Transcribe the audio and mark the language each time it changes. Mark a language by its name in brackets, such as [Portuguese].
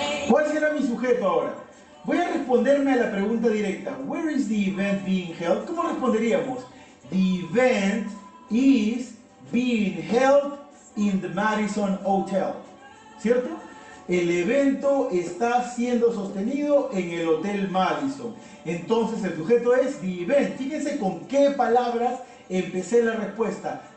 [Spanish] ¿Cuál será mi sujeto ahora? Voy a responderme a la pregunta directa. [English] Where is the event being held? [Spanish] ¿Cómo responderíamos? [English] The event is being held in the Madison Hotel. [Spanish] ¿Cierto? El evento está siendo sostenido en el Hotel Madison. Entonces el sujeto es the event. Fíjense con qué palabras empecé la respuesta.